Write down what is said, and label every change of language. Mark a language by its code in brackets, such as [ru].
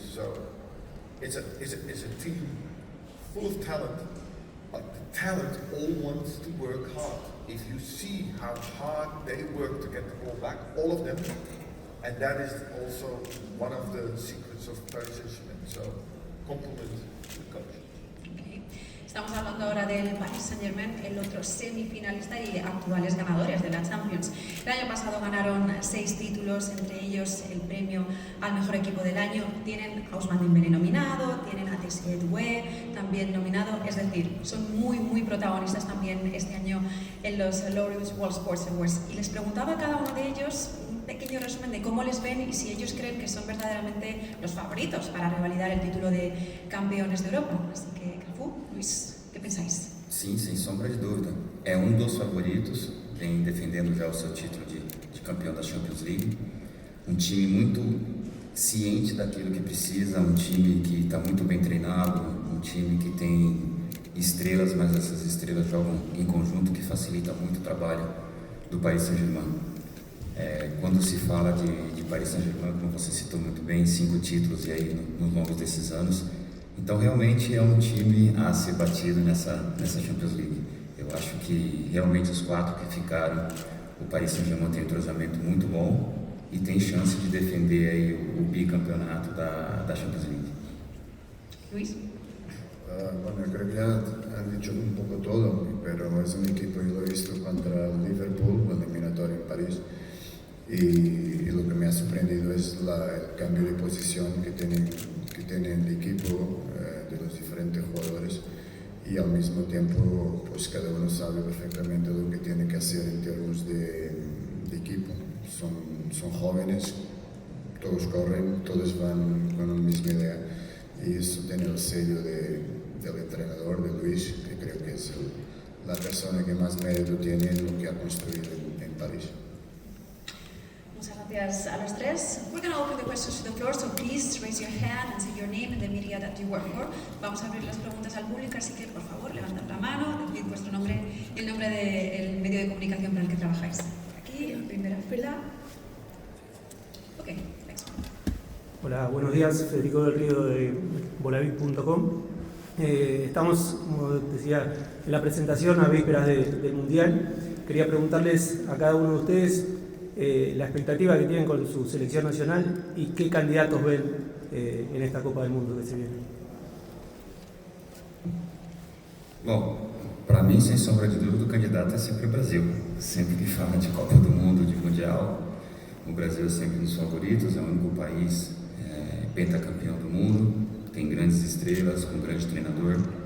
[en] So it's a team full of talent, but the talent all wants to work hard. If you see how hard they work to get the ball back, all of them, and that is also one of the secrets of Paris Saint-Germain. So compliment to the coach. [es] Estamos hablando ahora del Paris Saint-Germain, el otro semifinalista y actuales ganadores de la Champions. El año pasado ganaron 6 títulos, entre ellos el premio al mejor equipo del año. Tienen a Ousmane Dembélé nominado, tienen a Désiré Doué también nominado, es decir, son muy protagonistas también este año en los Laureus World Sports Awards. Y les preguntaba a cada uno de ellos un pequeño resumen de cómo les ven y si ellos creen que son verdaderamente los favoritos para revalidar el título de campeones de Europa. Así que, Cafu, Luis, ¿qué pensáis? [pt] Sim, sem sombra de dúvida. É um dos favoritos, vem defendendo já o seu título de campeão da Champions League. Um time muito ciente daquilo que precisa, um time que está muito bem treinado, um time que tem estrelas, mas essas estrelas jogam em conjunto, que facilita muito o trabalho do Paris Saint-Germain. Quando se fala de Paris Saint-Germain, como você citou muito bem, 5 títulos e aí nos longos desses anos, então realmente é um time a ser batido nessa Champions League. Eu acho que realmente os 4 que ficaram, o Paris Saint-Germain tem um entrosamento muito bom e tem chance de defender aí o bicampeonato da Champions League. [es] Luis? Bueno, creo que ya han dicho un poco todo, pero es un equipo, yo lo he visto contra el Liverpool, el eliminatorio en París, y lo que me ha sorprendido es el cambio de posición que tiene el equipo, de los diferentes jugadores, y al mismo tiempo pues cada uno sabe perfectamente lo que tiene que hacer en términos de equipo. Son jóvenes, todos corren, todos van con la misma idea, y eso tiene el sello del entrenador, de Luis, que creo que es la persona que más mérito tiene en lo que ha construido en París. Muchas gracias a los tres. [en] We're going to open the questions to the floor, so please raise your hand and say your name and the media that you work for. [es] Vamos a abrir las preguntas al público, así que por favor levantad la mano, decid vuestro nombre y el nombre del medio de comunicación para el que trabajáis. Aquí, en primera fila. Ok, [en] next one. [es] Hola, buenos días, Federico del Río de Bolavit.com. Estamos, como decía, en la presentación a vísperas del Mundial. Quería preguntarles a cada uno de ustedes la expectativa que tienen con su selección nacional y qué candidatos ven en esta Copa del Mundo que se viene. [pt] Bom, para mim, sem sombra de dúvida, o candidato é sempre o Brasil. Sempre que fala de Copa do Mundo, de Mundial, O Brasil é sempre um dos favoritos, é o único país pentacampeão do mundo, tem grandes estrelas, com um grande treinador.